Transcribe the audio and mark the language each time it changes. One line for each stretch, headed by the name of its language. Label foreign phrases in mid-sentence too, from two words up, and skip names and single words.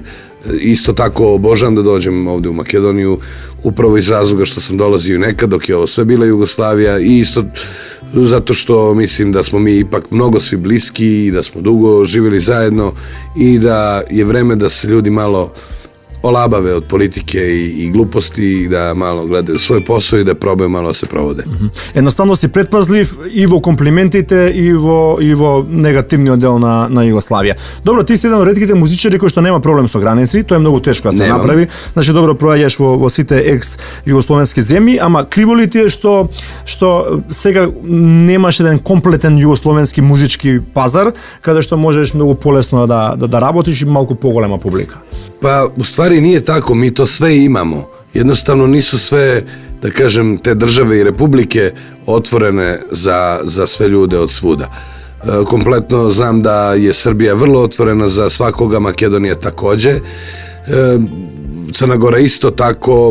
Serbian: Isto tako obožavam da dođem ovde u Makedoniju, upravo iz razloga što sam dolazio i nekad dok je ovo sve bila Jugoslavija, i isto zato što mislim da smo mi ipak mnogo svi bliski i da smo dugo živjeli zajedno i da je vreme da se ljudi malo olabave od politike i gluposti i da malo gledaju svoj posao i da probaju malo da se provode.
Macedonian: Едноставно си предпазлив и во комплиментите и во негативниот дел на Југославија. Добро, ти си еден од ретките музичари кој што нема проблем со граници, тоа е многу тешко да се Немам. направи. Значи добро проаѓаш во сите екс југословенски земји, ама криво ли ти е што сега немаш еден комплетен југословенски музички пазар каде што можеш многу полесно да работиш и малку поголема публика?
Serbian: Pa u stvari nije tako, mi to sve imamo. Jednostavno nisu sve, da kažem, te države i republike otvorene za sve ljude od svuda. kompletno znam da je Srbija vrlo otvorena za svakoga, Makedonija takođe, Crna Gora isto tako.